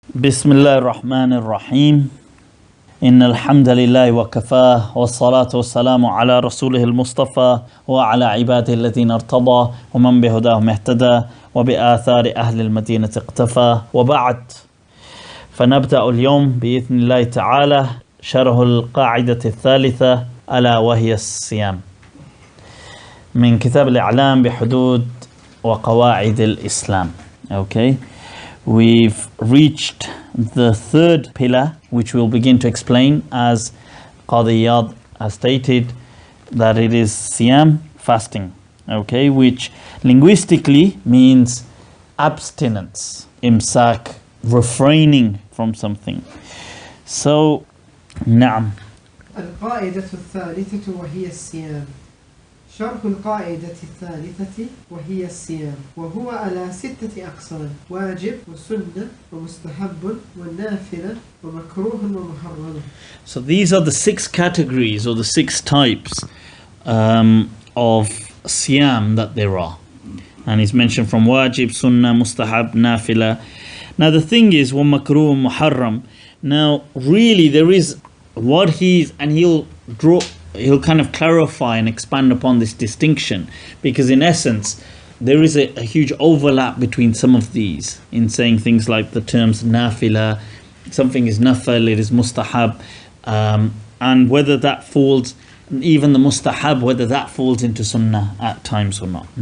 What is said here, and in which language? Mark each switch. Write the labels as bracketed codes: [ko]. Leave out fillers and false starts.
[ar] بسم الله الرحمن الرحيم إن الحمد لله وكفاه والصلاة والسلام على رسوله المصطفى وعلى عباده الذين ارتضى ومن بهداهم اهتدى وبآثار أهل المدينة اقتفى وبعد. فنبدأ اليوم بإذن الله تعالى شرح القاعدة الثالثة ألا وهي الصيام من كتاب الإعلام بحدود وقواعد الإسلام. [en] Okay, we've reached the third pillar, which we'll begin to explain as Qadi Iyad has stated, that it is siyam, fasting, okay, which linguistically means abstinence, imsak, refraining from something. So, نعم. [ar] القاعدة الثالثة وهي الصيام. شرح القاعدة الثالثة وهي الصيام وهو على 6 أقسام: واجب وسنة ومستحب والنافلة ومكروه ومحرم. [en] So these are the 6 categories or the 6 types of siyam that there are. And it's mentioned from wajib, sunnah, mustahab, nafila. Now the thing is, [ar] ومكروه ومحرم. [en] Now really there is what he'll kind of clarify and expand upon this distinction, because in essence there is a huge overlap between some of these in saying things like the terms nafila, something is nafal, it is mustahab, and whether that falls, even the mustahab, whether that falls into sunnah at times or not.